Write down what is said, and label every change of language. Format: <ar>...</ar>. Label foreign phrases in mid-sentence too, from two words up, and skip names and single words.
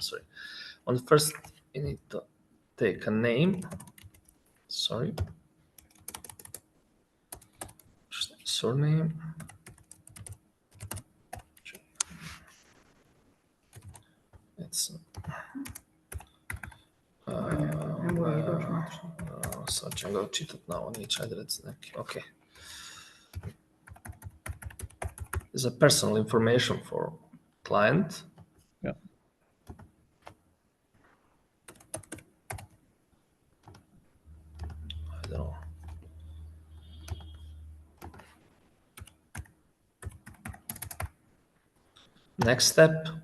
<en>On the first, you need to take a name. Surname. It's sad</en> <hr>ćemo ga očitati na ovo, neće, ajde reci neki,</hr> <en>okay. Is a personal information for client. Yeah. I don't know. Next step.</en>